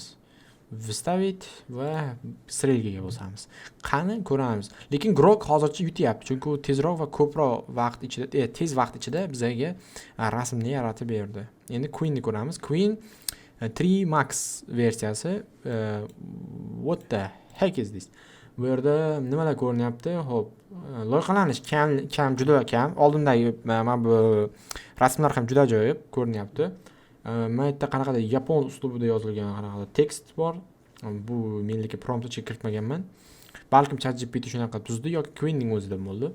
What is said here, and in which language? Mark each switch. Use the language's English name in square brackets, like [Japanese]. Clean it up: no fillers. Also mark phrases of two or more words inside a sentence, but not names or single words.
[Uzbek] Вставить va strelkaga bosamiz. Qani ko'ramiz. Lekin Grok hozircha yutyapti, chunki u tezroq va ko'proq vaqt ichida, tez vaqt ichida bizga rasmni yaratib berdi. Endi Queenni ko'ramiz. Queen 3 Max versiyasi. [English] What the heck is this? [Uzbek] Bu yerda nimalar ko'rinyapti? Xo'p, loyihalanish kam, juda kam. Oldindagi mana bu rasmlar ham juda ajoyib ko'rinyapti. Mana yerda qanaqadir yapon uslubida yozilgan qanaqadir tekst bor. Bu meniki promptga kiritmaganman. Balkim ChatGPT shunaqa tuzdi yoki Queenning o'zida bo'ldi.